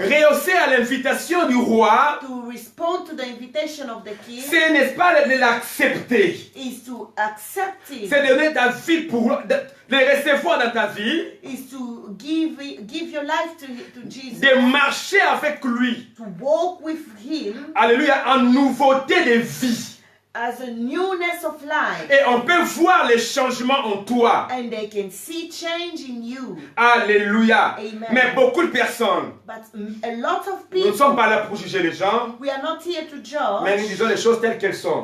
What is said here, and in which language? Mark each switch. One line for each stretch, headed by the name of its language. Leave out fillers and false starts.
French: Rehausser à l'invitation du roi.
English: To respond to the invitation of the king
French: C'est, n'est-ce pas, de l'accepter.
English: is to accept it.
French: C'est donner ta vie pour de recevoir dans ta vie,
English: Is to give your life to Jesus.
French: de marcher avec lui.
English: To walk with him
French: Alléluia, en nouveauté de vie.
English: as a newness of life.
French: Et on peut voir les changements en toi.
English: And they can see change in you.
French: Alléluia.
English: Amen.
French: Mais beaucoup de personnes,
English: But a lot of
French: nous ne
English: people,
French: sommes pas là pour juger les gens,
English: we are not here to
French: mais nous
English: judge,
French: disons les choses telles qu'elles sont.